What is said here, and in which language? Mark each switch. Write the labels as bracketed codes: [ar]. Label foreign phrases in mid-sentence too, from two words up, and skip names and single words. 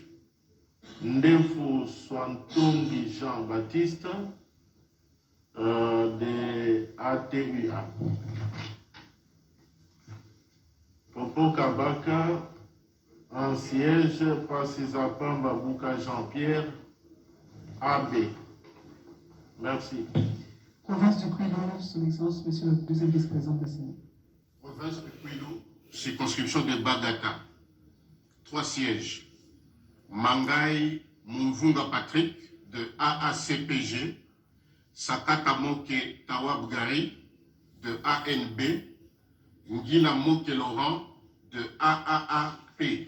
[fr] Ndefu Swantongi Jean-Baptiste, de ATUA. Popo Kabaka, 1 siège. Pasizapamba Bouka Jean-Pierre, AB. Merci. Province du Kwilu, Son Excellence, Monsieur le Deuxième vice-président de la Sénat. Province de Kwilu, circonscription de Bagata. 3 sièges. Mangai Mvunga Patrick de AACPG. Sakata Moke Tawabgari de ANB. Ngila Moke Laurent de AAAP.